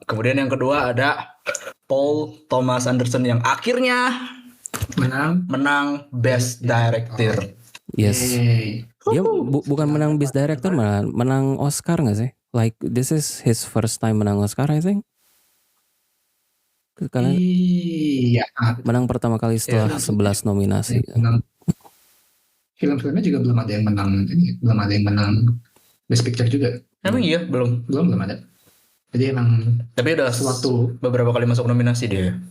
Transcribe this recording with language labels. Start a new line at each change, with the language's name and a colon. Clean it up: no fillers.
Indonesian: Kemudian yang kedua ada Paul Thomas Anderson yang akhirnya menang Best Director.
English: Yes. Yeay.
Indonesian: Dia bukan menang Best Director, malah menang Oscar nggak sih?
English: Like this is his first time
Indonesian: menang Oscar,
English: I think.
Indonesian: Kalian Iya. menang pertama kali setelah 11 nominasi. Film-filmnya juga belum ada yang menang Best Picture juga. Emang iya belum. Belum ada. Jadi emang Tapi udah beberapa kali masuk nominasi dia.